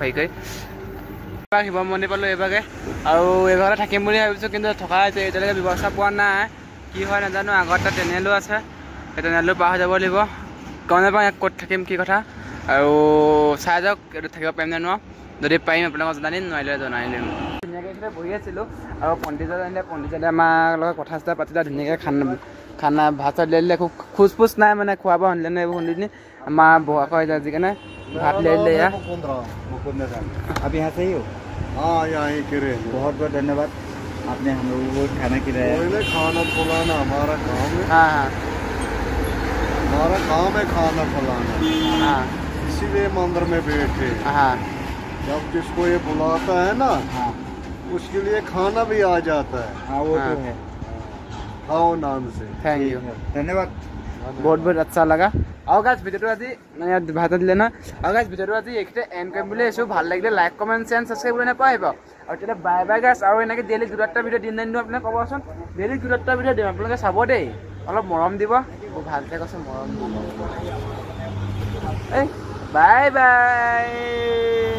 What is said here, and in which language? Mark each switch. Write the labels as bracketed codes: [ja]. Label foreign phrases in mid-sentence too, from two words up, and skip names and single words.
[as] হেৰি কৰি শিৱ মন্দিৰ পালোঁ এইভাগে আৰু এইভাগতে থাকিম বুলি ভাবিছোঁ কিন্তু থকা হৈছে এতিয়ালৈকে ব্যৱস্থা পোৱা নাই কি হয় নাজানো আগত এটা টেনেলো আছে সেই টেনেলটো পাৰ হৈ যাব লাগিব গম নাপাওঁ ইয়াত ক'ত থাকিম কি কথা আৰু চাই যাওক এইটো থাকিব পাৰিম নে নোৱাৰোঁ যদি পাৰিম আপোনালোকক জনাই দিম নোৱাৰিলে জনাই দিম ধুনীয়াকৈ এইখিনি বহি আছিলোঁ আৰু পণ্ডিতজনে আমাৰ লগত কথা চথা পাতিলে ধুনীয়াকৈ খানা ভাত চাত লৈ দিলে একো খোজ পোজ নাই মানে খোৱা বোৱা শুনিলে নাই এইবোৰ শুনিলে আমাৰ বহা কয় যিকাৰণে ভাত লৈ দিলে এয়া [hi] आप यहाँ से ही हो? हाँ यहाँ ही के रहे बहुत बहुत धन्यवाद आपने हम लोगों को खाना खिलाया खाना खिलाना हमारा काम है हाँ हमारा काम है खाना खिलाना हाँ इसीलिए मंदिर में बैठे हाँ जब जिसको ये बुलाता है ना हाँ उसके लिए खाना भी आ जाता है हाँ वो तो है खाओ नाम से [en] thank you [hi] धन्यवाद बहुत अच्छा लगा [as] আৰু গাইজ ভিডিঅ'টো আজি মানে ইয়াত ভাত দিলে না আৰু গাইজ ভিডিঅ'টো আজি এইখিনিতে এণ্ড কৰিম বুলি আহিছোঁ ভাল লাগিলে [en] like comment share subscribe [as] কৰি নাপাহৰিব আৰু তেতিয়া [en] bye guys [as] আৰু এনেকৈ ডেইলি 2-3টা ভিডিঅ' দিন আপোনালোকে ক'বচোন ডেইলি 2-3টা ভিডিঅ' দিম আপোনালোকে চাব দেই অলপ মৰম দিব বহুত ভালকৈ কৈছে মৰম দিব এই বাই